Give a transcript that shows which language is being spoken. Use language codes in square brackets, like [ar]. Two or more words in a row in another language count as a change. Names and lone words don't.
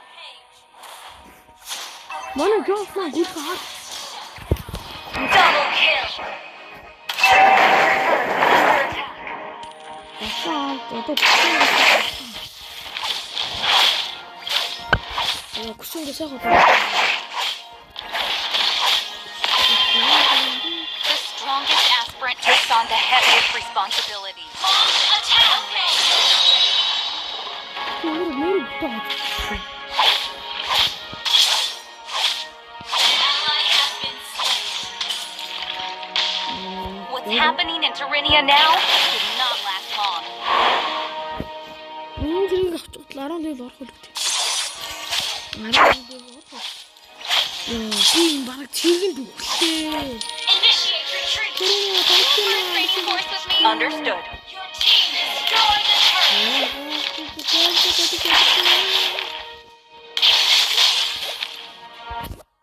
[mn] Манай жоохна гүйл хаа. [en] Double kill. [mn] Күшинг сайхан. [en] The strongest aspirant takes on the heaviest responsibility. Attack! What's happening in Terinia now did not last long. [mn] Тэрийг авчихлаа 11 орох үлдээ. Би баг чиглэн бүхлээ. [en] Initiate retreat. Training course with me. Understood. Your team destroyed the turret.